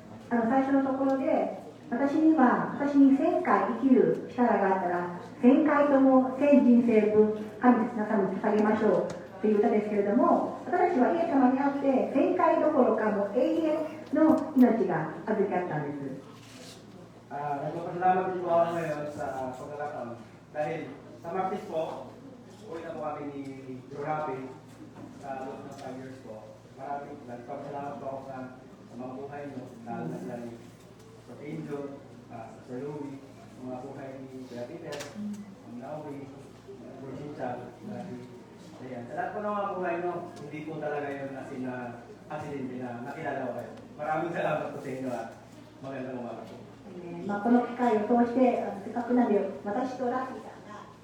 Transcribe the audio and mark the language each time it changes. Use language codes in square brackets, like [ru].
[ja] 最初のところで、私に1000回生きる力があったら、1000回とも1000人生分、神様に捧げましょうという歌ですけれども、私たちはイエス様にあって、1000回どころかもう永遠の命が預かったんです。 [tl] Nagpapasalamat din po ako ngayon sa pagkakataon. Dahil sa Martis po, uwi na po kami ni Jorapi sa loob ng 5 years po. Maraming nagpapasalamat po ako sa mga buhay nyo, lalo na sila ni Sir Angel, Sir Louie, mga buhay ni Kuya Peter, ang Naui, Sir Chincha, ayan. Sa lahat po ng mga buhay nyo, hindi po talaga yun na accidente na nakilala ko kayo. Maraming salamat po sa inyo at magandang umaga po. [ja] この機会を通して、せっかくなので、私とラッキーさんが